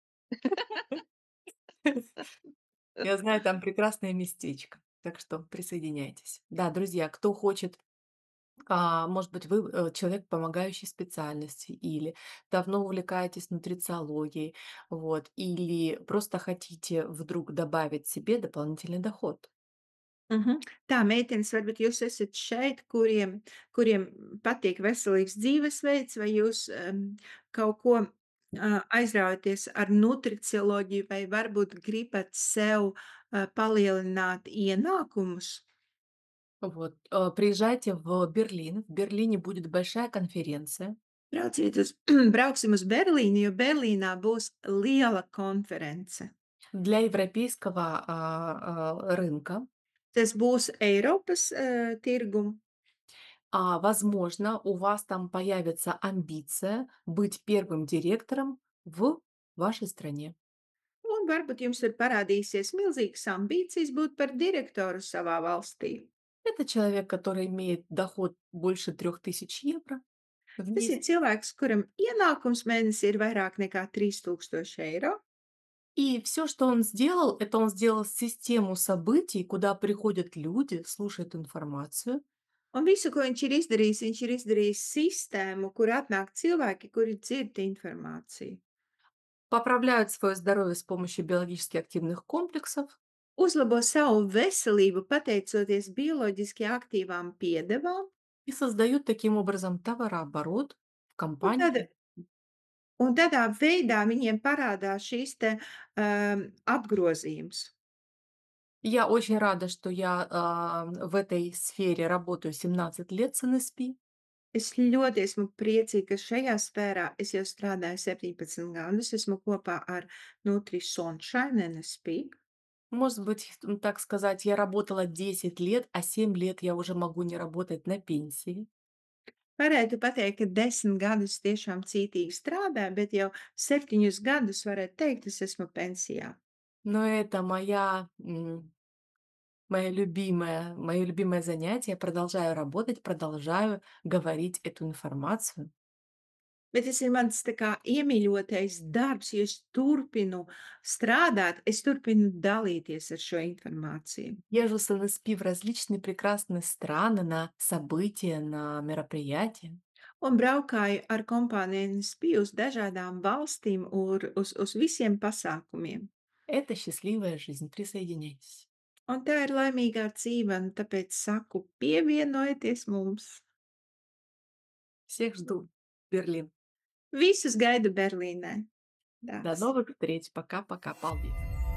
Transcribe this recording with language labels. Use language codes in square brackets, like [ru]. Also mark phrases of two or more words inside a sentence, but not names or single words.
[ru] Я знаю, там прекрасное местечко. Так что присоединяйтесь. Да, друзья, кто хочет, может быть, вы человек помогающей специальности, или давно увлекаетесь нутрициологией, вот, или просто хотите вдруг добавить себе дополнительный доход. [lv] Tā, meitenes, varbūt jūs esat šeit, kuriem patīk veselīgs dzīvesveids, vai jūs, kaut ko, aizraujaties ar nutricioloģiju, vai varbūt gribat sev, palielināt ienākumus? [ru] Вот, приезжайте в Берлин. В Берлине будет большая конференция. [lv] Brauksim uz Berlīni, jo Berlīnā būs liela konference. [ru] Для европейского рынка. [lv] Tas būs Eiropas, tirgumu. [ru] Возможно, у вас там появится амбиция быть первым директором в вашей стране. [lv] Un varbūt jums ir parādīsies milzīgas ambīcijas būt par direktoru savā valstī. [ru] Это человек, который имеет доход больше 3000 евро в [lv] Tas ir [ru] месяц. [lv] cilvēks, kuram ienākums mēnesī ir vairāk nekā 3000 eiro. [ru] И все, что он сделал, это он сделал систему событий, куда приходят люди, слушают информацию, [lv] Un visu, ko viņš ir izdarījis sistēmu, kur atnāk cilvēki, kuri dzird informāciju. [ru] поправляют свое здоровье с помощью биологически активных комплексов [lv] Uzlabo savu veselību pateicoties bioloģiski aktīvām piedevām, [ru] и создают таким образом товарооборот в [lv] un, tad, [ru] компании. [lv] un tādā veidā viņiem parādās šīs te, apgrozījums. [ru] Я очень рада, что я в этой сфере работаю 17 лет с NSP. [lv] Es ļoti esmu priecīga, ka šajā sfērā es jau strādāju 17 gadus. Esmu kopā ar Nutri Sunshine NSP. [ru] Может быть, так сказать, я работала 10 лет, а 7 лет я уже могу не работать на пенсии. [lv] Varētu pateikt, ka 10 gadus tiešām cītīgi strādāju, bet jau 7 gadus varētu teikt, es esmu pensijā. [ru] Но это мое любимое занятие. Я продолжаю работать, продолжаю говорить эту информацию. [lv] Bet tas ir mans tā kā iemīļotais darbs, jo es turpinu strādāt, es turpinu dalīties ar šo informāciju. [ru] Езжу с NSP в различные прекрасные страны на события, на мероприятия. [lv] Un braukāju ar kompāniju NSP uz dažādām valstīm, uz visiem pasākumiem. [ru] Это счастливая жизнь. Присоединяйтесь. [lv] Un tā ir laimīgā dzīve, un tāpēc saku, pievienojieties mums! [ru] Всех жду. Берлин. [lv] Visus gaidu Berlīnē! [ru] До [lv] Tās. [ru] новых встреч. Пока-пока. [lv] Paldies.